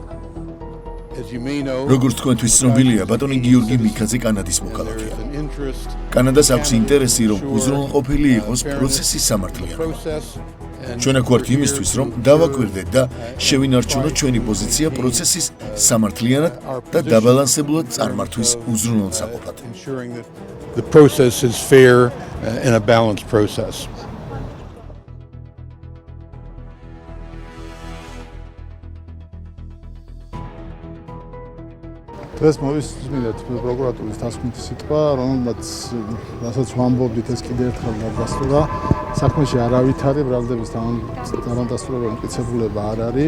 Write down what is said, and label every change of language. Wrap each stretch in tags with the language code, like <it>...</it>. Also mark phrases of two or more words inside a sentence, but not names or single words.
<ka>როგორც თქვენთვის ცნობილია, ბატონი გიორგი მიქაძე კანადის მოქალაქეა. კანადას აქვს ინტერესი, რომ უზრუნველყოფილი იყოს პროცესის სამართლიანობა. ჩვენ აქ ვართ იმისთვის, რომ დავაკვირდეთ და შევინარჩუნოთ ჩვენი პოზიცია პროცესის სამართლიანად და დაბალანსებულად წარმართვის უზრუნველსაყოფად.</ka> <en>The process is fair and a balanced process.</en> <ka>დღეს მოვისმინეთ პროკურატურის დასკვნითი სიტყვა, რასაც ვამბობდით, ეს კიდევ ერთხელ გადასტურა. საქმეში არავითარი ბრალდების დამადასტურებელი მტკიცებულება არ არის.</ka>